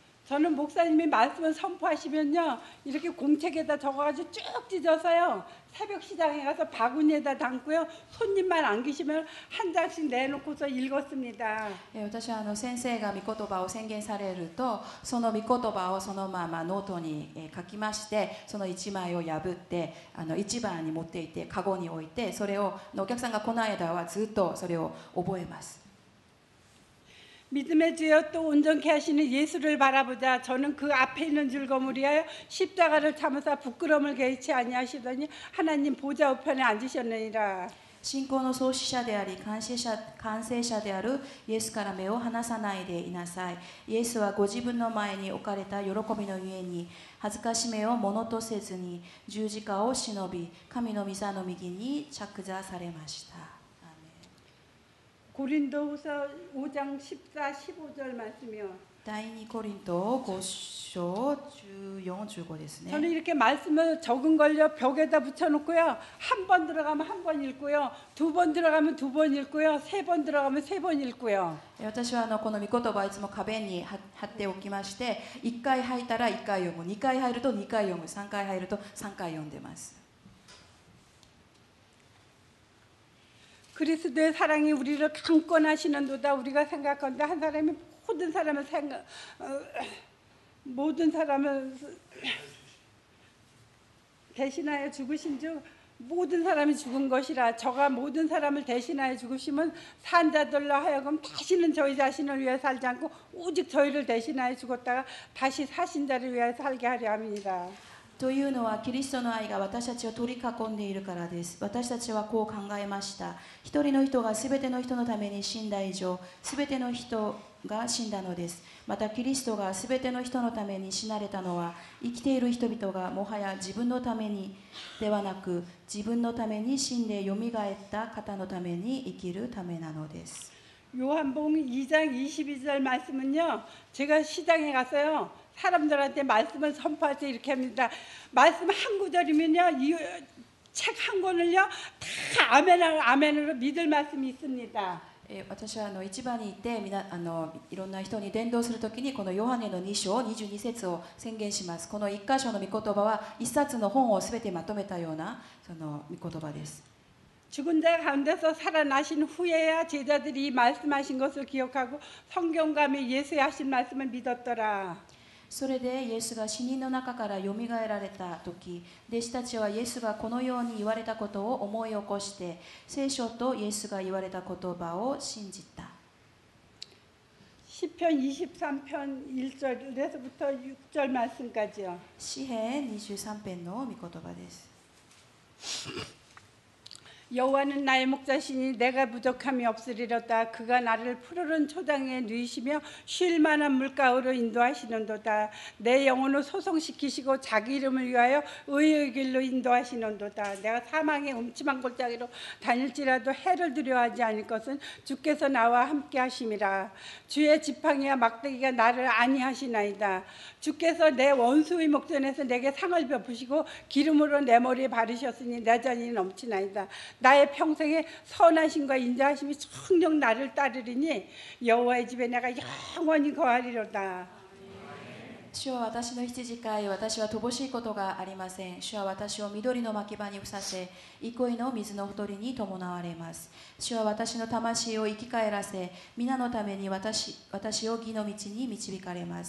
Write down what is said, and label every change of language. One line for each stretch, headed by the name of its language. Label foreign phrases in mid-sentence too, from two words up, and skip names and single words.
Korean: 저는 목사님이 말씀을 선포하시면요, 이렇게 공책에다 적어가지고 쭉 찢어서요, 새벽 시장에 가서 바구니에다 담고요, 손님만 안 계시면 한 장씩 내놓고서 읽었습니다.
Japanese: 私は先生が御言葉を宣言されると、その御言葉をそのままノートに書きまして、その1枚を破って市場に持っていってカゴに置いて、それをお客さんが来ない間はずっとそれを覚えます。
Korean: 믿음의 주여 또 온전케 하시는 예수를 바라보자. 저는 그 앞에 있는 즐거움을 위하여 십자가를 참으사 부끄러움을 개의치 아니하시더니 하나님 보좌 우편에 앉으셨느니라.
Japanese: 信仰の創始者であり完成者であるイエスから目を離さないでいなさい。イエスはご自分の前に置かれた喜びのゆえに恥ずかしめをものとせずに十字架を忍び、神の御座の右に着座されました。
Korean: 고린도후서 5장 14, 15절 말씀이요.
Japanese: 第2コリント5章14、15ですね。
Korean: 저는 이렇게 말씀을 적은 걸요 벽에다 붙여놓고요, 한 번 들어가면 한 번 읽고요, 두 번 들어가면 두 번 읽고요, 세 번 들어가면 세 번 읽고요.
Japanese: 私はこの御言葉をいつも壁に貼っておきまして、1回入ったら1回読む、2回入ると2回読む、3回入ると3回読んでます。
Korean: 그리스도의 사랑이 우리를 강권하시는도다. 우리가 생각하는데 한 사람이 모든 사람을 대신하여 죽으신 즉 모든 사람이 죽은 것이라. 저가 모든 사람을 대신하여 죽으시면 산 자들로 하여금 다시는 저희 자신을 위해 살지 않고 오직 저희를 대신하여 죽었다가 다시 사신 자를 위하여 살게 하려 함이니라.
Japanese: というのはキリストの愛が私たちを取り囲んでいるからです。私たちはこう考えました。一人の人がすべての人のために死んだ以上、すべての人が死んだのです。またキリストがすべての人のために死なれたのは、生きている人々がもはや自分のためにではなく、自分のために死んでよみがえった方のために生きるためなのです。
Korean: 요한복음 2장 22절 말씀은요, 제가 시장에 가서요 사람들한테 말씀을 선포할 때 이렇게 합니다. 말씀 한 구절이면요, 이 책 한 권을요 다 아멘으로 믿을 말씀이 있습니다.
Japanese: 私は市場に行っていろんな人に伝道するときにこのヨハネの2章22節を宣言します。この1箇所の御言葉は1冊の本をすべてまとめたようなその御言葉です。
Korean: 죽은 자 가운데서 살아나신 후에야 제자들이 말씀하신 것을 기억하고 성경감에 예수의 하신 말씀을 믿었더라.
Japanese: それでイエスが死人の中からよみがえられたとき、弟子たちはイエスがこのように言われたことを思い起こして、聖書とイエスが言われた言葉を信じた。
Korean: 시편 23편 1절에서부터 6절 말씀까지요.
Japanese: 詩編23編の御言葉です。
Korean: 여호와는 나의 목자시니 내가 부족함이 없으리로다. 그가 나를 푸르른 초장에 누이시며 쉴 만한 물가으로 인도하시는도다. 내 영혼을 소송시키시고 자기 이름을 위하여 의의 길로 인도하시는도다. 내가 사망의 음침한 골짜기로 다닐지라도 해를 두려워하지 않을 것은 주께서 나와 함께 하심이라. 주의 지팡이와 막대기가 나를 안위하시나이다. 주께서 내 원수의 목전에서 내게 상을 베푸시고 기름으로 내 머리에 바르셨으니 내 잔이 넘치나이다. 나의 평생에 선하심과 인자하심이 청정 나를 따르리니 여호와의 집에 내가 영원히 거하리로다.
Japanese: 主は私の羊飼い、私は乏しいことがありません。主は私を緑の牧場にふさせ、憩いの水のほとりに伴われます。主は私の魂を生き返らせ、皆のために私を義の道に導かれます。